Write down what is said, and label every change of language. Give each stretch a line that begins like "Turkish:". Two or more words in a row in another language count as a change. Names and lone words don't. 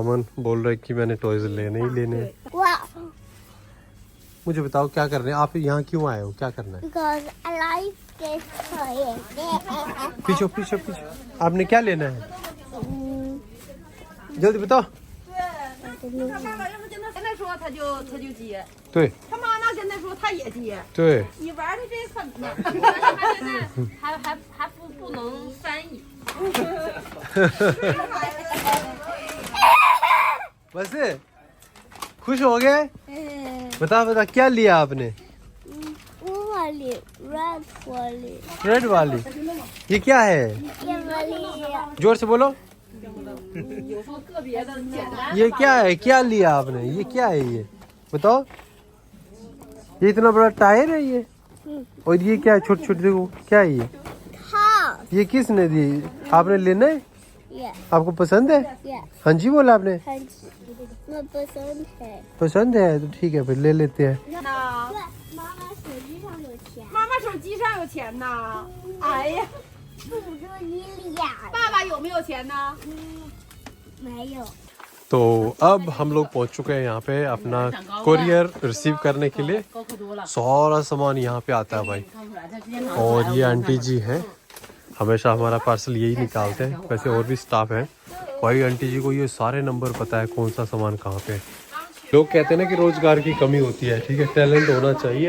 Hindi: अमन बोल रहे कि मैंने टॉयज़ लेने ही लेने हैं. मुझे बताओ क्या कर रहे हैं आप यहाँ, क्यों आए हो, क्या करना है? पीछे पीछे पीछे. आपने क्या लेना है जल्दी बताओ.
Chinese: 跟他说他就接，对他妈妈跟他说他也接，对你玩的这狠呢，他现在还不能翻译。
Hindi: बस खुश हो गए. बता बता क्या लिया आपने? वो वाली रेड वाली. ये क्या है? ये वाली जोर से बोलो. ये क्या है, क्या लिया आपने? ये क्या है ये बताओ. ये इतना बड़ा टायर है ये. और ये क्या है छोटे छोटे, देखो क्या है ये. हाँ. ये किसने दी? आपने लेना है? आपको पसंद है? हाँ जी बोला आपने. हाँ जी, मैं पसंद है. पसंद है तो ठीक है फिर ले लेते हैं.
Chinese: 那手机上有钱呢。哎呀，不说你俩爸爸有没有钱呢？没有。
Hindi: तो अब हम लोग पहुंच चुके हैं यहाँ पे अपना कोरियर रिसीव करने के लिए। सारा सामान यहाँ पे आता है भाई। और ये आंटी जी हैं, हमेशा हमारा पार्सल यही निकालते हैं। वैसे और भी स्टाफ है भाई। आंटी जी को ये सारे नंबर पता है, कौन सा सामान कहाँ पे है। लोग कहते हैं ना कि रोजगार की कमी होती है, ठीक है, टैलेंट होना चाहिए।